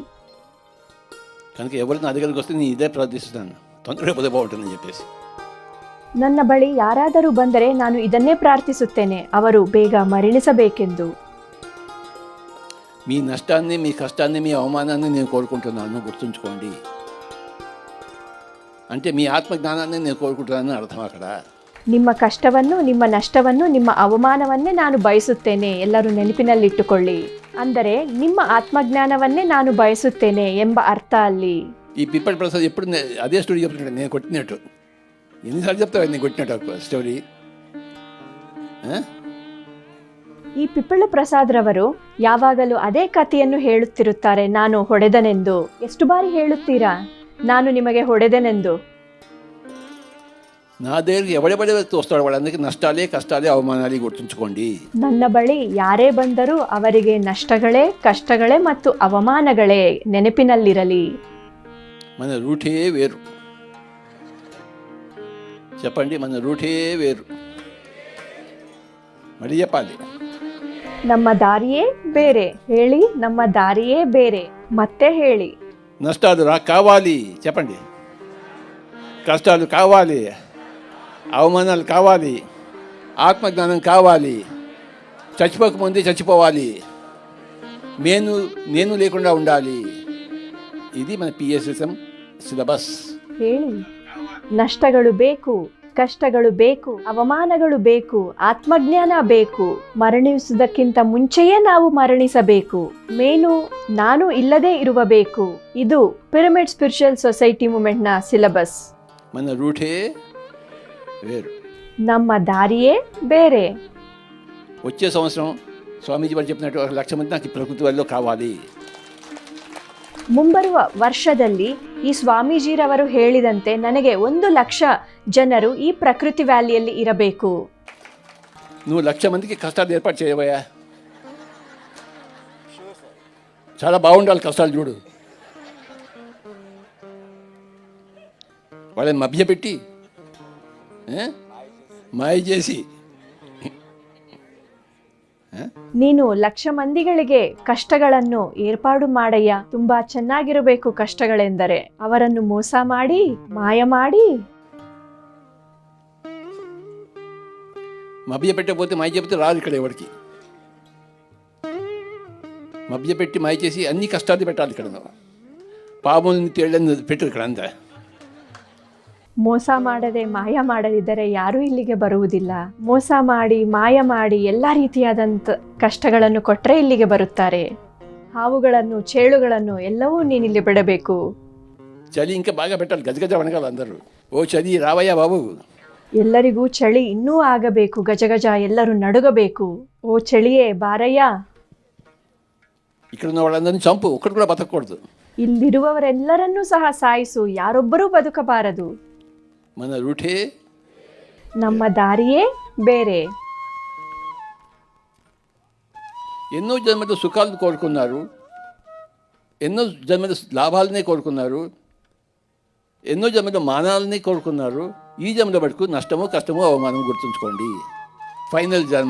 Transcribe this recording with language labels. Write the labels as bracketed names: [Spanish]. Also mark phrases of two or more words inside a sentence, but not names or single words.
[Telugu] కనుక ఎవరు నా దగ్గరికి వస్తే నేను ఇదే ప్రార్థిస్తున్నాను, తొందరగా పోతే బాగుంటుందని చెప్పేసి. [Kannada] ನನ್ನ ಬಳಿ ಯಾರಾದರೂ ಬಂದರೆ ನಾನು ಇದನ್ನೇ ಪ್ರಾರ್ಥಿಸುತ್ತೇನೆ, ಅವರು ಬೇಗ ಮರಣಿಸಬೇಕೆಂದು. [Telugu] మీ నష్టాన్ని, మీ కష్టాన్ని, మీ అవమానాన్ని నేను కోరుకుంటున్నాను, గుర్తుంచుకోండి. అంటే మీ ఆత్మజ్ఞానాన్ని నేను కోరుకుంటున్నానని అర్థం అక్కడ. [Kannada] ನಿಮ್ಮ ಕಷ್ಟವನ್ನು, ನಿಮ್ಮ ನಷ್ಟವನ್ನು, ನಿಮ್ಮ ಅವಮಾನವನ್ನೇ ನಾನು ಬಯಸುತ್ತೇನೆ, ಎಲ್ಲರೂ ನೆನಪಿನಲ್ಲಿಟ್ಟುಕೊಳ್ಳಿ. ಅಂದರೆ ನಿಮ್ಮ ಆತ್ಮಜ್ಞಾನವನ್ನೇ ನಾನು ಬಯಸುತ್ತೇನೆ ಎಂಬ ಅರ್ಥ ಅಲ್ಲಿ. [Telugu] ఈ పిప్పటి ప్రసాద్ ఎప్పుడు అదే స్టోరీ చెప్తున్నాడు, నేను కొట్టినట్టు. ఎన్నిసార్లు చెప్తావు నేను కొట్టినట్టు స్టోరీ? [Kannada] ಈ ಪಿಪ್ಪಳ ಪ್ರಸಾದ್ ರವರು ಯಾವಾಗಲೂ ಅದೇ ಕಥೆಯನ್ನು ಹೇಳುತ್ತಿರುತ್ತಾರೆ, ನಾನು ಹೊಡೆದನೆಂದು. ಎಷ್ಟು ಬಾರಿ ಹೇಳುತ್ತೀರಾ ನಾನು ನಿಮಗೆ ಹೊಡೆದೆನೆಂದು? [Telugu] నా దగ్గరికి ఎవడెవడే వస్తాడు వాళ్ళందరికీ నష్టాలే, కష్టాలే, అవమానాలే, గుర్తుంచుకోండి. [Kannada] ನನ್ನ ಬಳಿ ಯಾರೇ ಬಂದರೂ ಅವರಿಗೆ ನಷ್ಟಗಳೇ, ಕಷ್ಟಗಳೇ ಮತ್ತು ಅವಮಾನಗಳೇ ನೆನಪಿನಲ್ಲಿರಲಿ. [Telugu] మన రూటే వేరు. చెప్పండి, మన రూటే వేరు. మళ్ళీ చెప్పాలి, [Kannada] ನಮ್ಮ ದಾರಿಯೇ ಬೇರೆ. ಹೇಳಿ, ನಮ್ಮ ದಾರಿಯೇ ಬೇರೆ. ಮತ್ತೆ ಹೇಳಿ. [Telugu] నష్టాలు కావాలి, చెప్పండి. కష్టాలు కావాలి, అవమానాలు కావాలి, ఆత్మజ్ఞానం కావాలి, చచ్చిపోకముందే చచ్చిపోవాలి, నేను లేకుండా ఉండాలి. ఇది మన PSSM ಸಿಲೆಬಸ್. [Kannada] ಹೇಳಿ, ನಷ್ಟಗಳು ಬೇಕು, ಕಷ್ಟಗಳು ಬೇಕು, ಅವಮಾನಗಳು ಬೇಕು, ಆತ್ಮಜ್ಞಾನ ಬೇಕು. ಮರಣಿಸುವುದಕ್ಕಿಂತ ಮುಂಚೆಯೇ ನಾವು ಮರಣಿಸಬೇಕು. ನಾನು ಇಲ್ಲದೆ ಇರಬೇಕು. ಇದು ಪಿರಮಿಡ್ ಸ್ಪಿರಿಚುವಲ್ ಸೊಸೈಟಿ ಮೂವ್ಮೆಂಟ್ನ ಸಿಲೆಬಸ್. [Telugu] మన రూటే వేరు, [Kannada] ನಮ್ಮ ದಾರಿಯೇ ಬೇರೆ. [Telugu] వచ్చే సంవత్సరం స్వామీజీ వారు చెప్పినట్టు 1,00,000 మంది నాకు ప్రకృతి వల్ల కావాలి. [Kannada] ಮುಂಬರುವ ವರ್ಷದಲ್ಲಿ ಈ ಸ್ವಾಮೀಜಿರವರು ಹೇಳಿದಂತೆ ನನಗೆ 1,00,000 ಜನರು ಈ ಪ್ರಕೃತಿ ವ್ಯಾಲಿಯಲ್ಲಿ ಇರಬೇಕು. [Telugu] నువ్వు 1,00,000 మందికి కష్టాలు ఏర్పాటు చేయవయ్యా. చాలా బాగుండాలి కష్టాలు. చూడు, వాళ్ళని మభ్యపెట్టి మాయ చేసి [Kannada] ನೀನು 1,00,000 ಮಂದಿಗಳಿಗೆ ಕಷ್ಟಗಳನ್ನು ಏರ್ಪಾಡು ಮಾಡಯ್ಯ. ತುಂಬಾ ಚೆನ್ನಾಗಿರಬೇಕು ಕಷ್ಟಗಳೆಂದರೆ. ಅವರನ್ನು ಮೋಸ ಮಾಡಿ, ಮಾಯ ಮಾಡಿ. [Telugu] మభ్యపెట్టకపోతే మాయ చెబితే రాదు ఇక్కడ ఎవరికి. మభ్యపెట్టి మాయ చేసి అన్ని కష్టాలు పెట్టాలి ఇక్కడ. పాములని తేళ్ళని పెట్టరు ఇక్కడ అంతా. [Kannada] ಮೋಸ ಮಾಡದೆ, ಮಾಯ ಮಾಡದಿದ್ದರೆ ಯಾರೂ ಇಲ್ಲಿಗೆ ಬರುವುದಿಲ್ಲ. ಮೋಸ ಮಾಡಿ, ಮಾಯ ಮಾಡಿ ಎಲ್ಲ ರೀತಿಯಾದಂಥ ಕಷ್ಟಗಳನ್ನು ಕೊಟ್ಟರೆ ಇಲ್ಲಿಗೆ ಬರುತ್ತಾರೆ. ಹಾವುಗಳನ್ನು, ಚೇಳುಗಳನ್ನು ಎಲ್ಲವೂ ನೀನಿಲ್ಲಿ ಬಿಡಬೇಕು. [Telugu] చలి ఇంకా బాగా పెట్టాలి, గజగజ వణగాలి అందరూ. ఓ చలి రావయ్యా బాబు. [Kannada] ಎಲ್ಲರಿಗೂ ಚಳಿ ಇನ್ನೂ ಆಗಬೇಕು, ಗಜಗಜ ಎಲ್ಲರೂ ನಡುಗಬೇಕು. ಓ ಚಳಿಯೇ ಬಾರಯ್ಯ. [Telugu] ఇక్కడ ఉన్న వాళ్ళందరినీ చంపు, ఒక్కడు కూడా బతకూడదు. [Kannada] ಇಲ್ಲಿರುವವರೆಲ್ಲರನ್ನೂ ಸಹ ಸಾಯಿಸು, ಯಾರೊಬ್ಬರೂ ಬದುಕಬಾರದು. [Telugu] మన రూటే, [Kannada] ನಮ್ಮ ದಾರಿಯೇ ಬೇರೆ. [Telugu] ఎన్నో జన్మలు సుఖాలను కోరుకున్నారు, ఎన్నో జన్మలు లాభాలనే కోరుకున్నారు, ఎన్నో జన్మలు మానాలని కోరుకున్నారు. ఈ జన్మలో మటుకు నష్టము, కష్టము, అవమానం గుర్తుంచుకోండి. [Kannada] ಫೈನಲ್ ಜನ್ಮ.